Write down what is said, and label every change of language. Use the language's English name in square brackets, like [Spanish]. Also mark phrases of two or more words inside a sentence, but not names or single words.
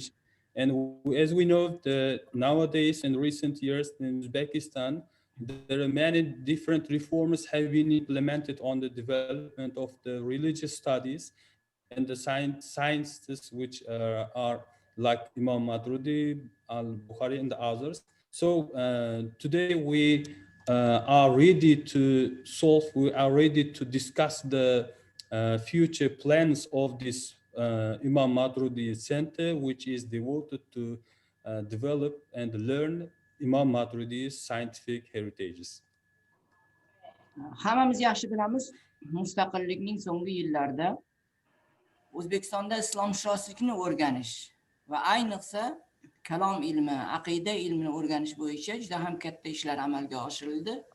[English] And as we know, nowadays in recent years in Uzbekistan, there are many different reforms have been implemented on the development of the religious studies and the sciences which are like Imom Moturidiy, Al-Bukhari and the others. So today we are ready to discuss the future plans of this Imom Moturidiy Center, which is devoted to develop and learn Imom Maturidiy's scientific heritages. [Uzbek] Hammamiz yaxshi bilamiz, mustaqillikning so'nggi yillarida O'zbekistonda islomshunoslikni o'rganish va ayniqsa kalom ilmi, aqida ilmini o'rganish bo'yicha juda ham katta ishlar amalga oshirildi.